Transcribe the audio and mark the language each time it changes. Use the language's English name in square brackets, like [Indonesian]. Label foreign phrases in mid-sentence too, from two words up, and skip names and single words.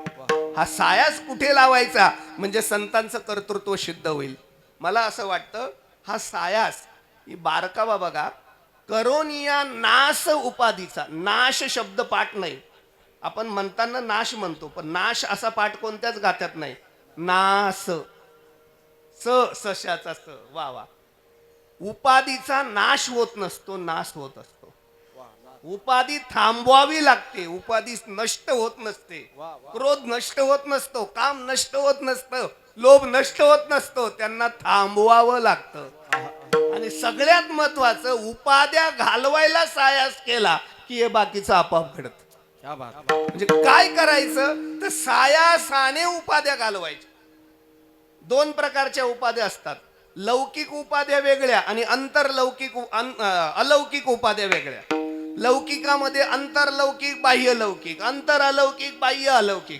[Marathi] हा सायास कुठे लावायचा म्हणजे संतांचं कर्तृत्व सिद्ध होईल. मला असं वाटतं हा सायास ही बारकावा बघा, करोनिया नाश उपाधीचा. नाश शब्द पाठ नाही, आपण म्हणताना नाश म्हणतो, पण नाश असा पाठ कोणत्याच गात्यात नाही. नास सशाचा स. वा वा. उपाधीचा नाश होत नसतो, नाश होत असतो. उपाधी थांबवावी लागते, उपाधी नष्ट होत नसते. क्रोध नष्ट होत नसतो, काम नष्ट होत नसतं, लोभ नष्ट होत नसतो, त्यांना थांबवावं लागतं. आणि सगळ्यात महत्वाचं, उपाध्या घालवायला सायास केला की हे बाकीचं आपोआप घडत. [Hindi] क्या बात. [Marathi] म्हणजे काय करायचं तर सायासाने उपाध्या घालवायच्या. दोन प्रकारच्या उपाध्या असतात, लौकिक उपाध्या वेगळ्या आणि अलौकिक उपाध्या वेगळ्या. लौकिकामध्ये अंतरलौकिक, बाह्य लौकिक, अंतर अलौकिक, बाह्य अलौकिक.